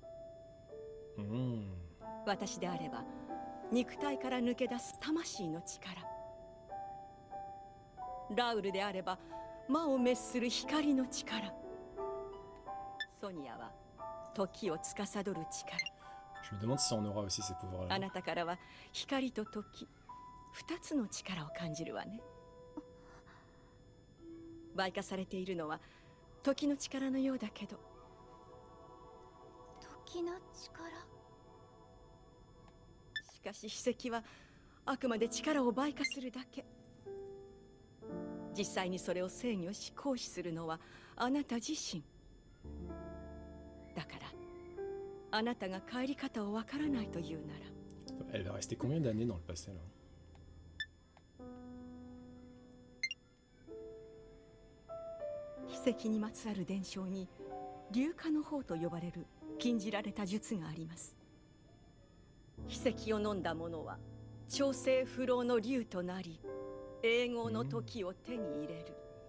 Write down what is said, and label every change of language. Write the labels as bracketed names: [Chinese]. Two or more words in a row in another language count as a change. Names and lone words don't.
[Japanese] 私であれば肉体から抜け出す魂の力、ラウルであれば魔を滅する光の力、ソニアは時を司る力。 [French] Je me demande si on aura aussi ces pouvoirs-là. [Japanese] あなたからは光と時、二つの力を感じるわね。倍化されているのは時の力のようだけど。時の力。しかし秘跡はあくまで力を倍化するだけ。実際にそれを制御し行使するのはあなた自身だから、あなたが帰り方をわからないというなら。 [French] Elle va rester combien d'années dans le passé là? [Japanese] 秘跡にまつわる伝承に龍化の法と呼ばれる禁じられた術があります。秘跡を飲んだ者は調整不老の龍となり、永劫の時を手に入れる。